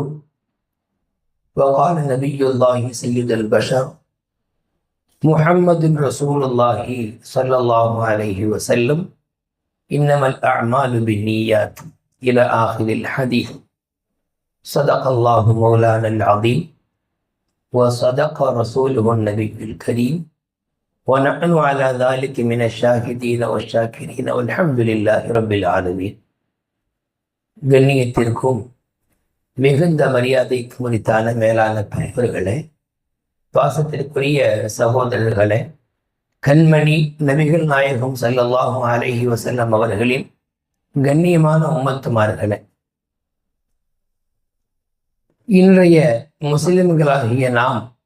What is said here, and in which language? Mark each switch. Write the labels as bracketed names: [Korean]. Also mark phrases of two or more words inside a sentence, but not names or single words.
[Arabic] وقال نبي الله سيد البشر محمد رسول الله صلى الله عليه وسلم: إنما الأعمال بالنيات إلى آخر الحديث. صدق الله مولانا العظيم وصدق رسوله النبي الكريم ونحن على ذلك من الشاهدين والشاكرين والحمد لله رب العالمين. [Tamil] கண்ணியத்திற்கும் மிகுந்த மரியாதைக்கு உரித்தான மேலான பெரியவர்களே, பாசத்திற்குரிய சகோதரர்களே, கண்மணி நபிகள் நாயகம் [Arabic] صلى الله عليه وسلم [Tamil] அவர்களின் கண்ணியமான உம்மத்துமார்களே, இன்றைய முஸ்லிம்களாகிய நாம்